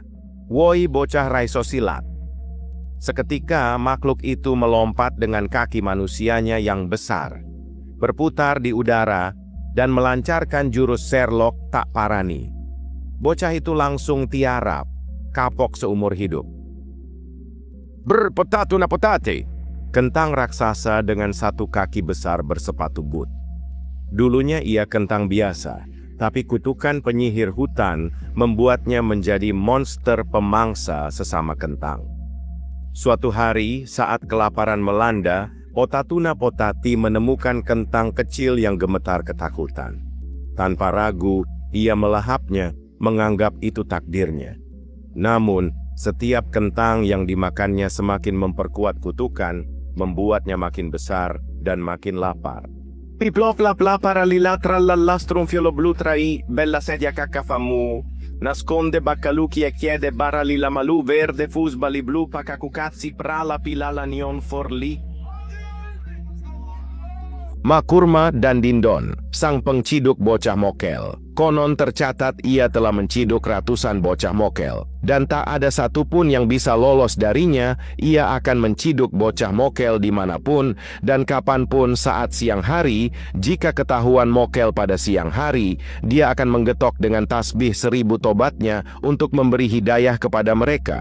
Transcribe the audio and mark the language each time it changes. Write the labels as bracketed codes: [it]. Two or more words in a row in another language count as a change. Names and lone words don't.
[jv] Woi bocah raiso silat. [id] Seketika makhluk itu melompat dengan kaki manusianya yang besar, berputar di udara, dan melancarkan jurus Serlok [jv] tak parani. [id] Bocah itu langsung tiarap, kapok seumur hidup. Berpotatu na potate. Kentang raksasa dengan satu kaki besar bersepatu boot. Dulunya ia kentang biasa, tapi kutukan penyihir hutan membuatnya menjadi monster pemangsa sesama kentang. Suatu hari saat kelaparan melanda, Potatuna Potati menemukan kentang kecil yang gemetar ketakutan. Tanpa ragu, ia melahapnya, menganggap itu takdirnya. Namun, setiap kentang yang dimakannya semakin memperkuat kutukan, membuatnya makin besar dan makin lapar. Piplop la pla para lilatra l'allastrum fiolo blu trai, bella sedia cacafamu, nasconde baccaluchi e chiede bara lila malu verde fusbali blu pakakukatsi prala pilala nion forli. Makurma dan Dindon, sang pengciduk bocah mokel. Konon tercatat ia telah menciduk ratusan bocah mokel. Dan tak ada satupun yang bisa lolos darinya, ia akan menciduk bocah mokel dimanapun dan kapanpun saat siang hari. Jika ketahuan mokel pada siang hari, dia akan menggetok dengan tasbih 1000 tobatnya untuk memberi hidayah kepada mereka.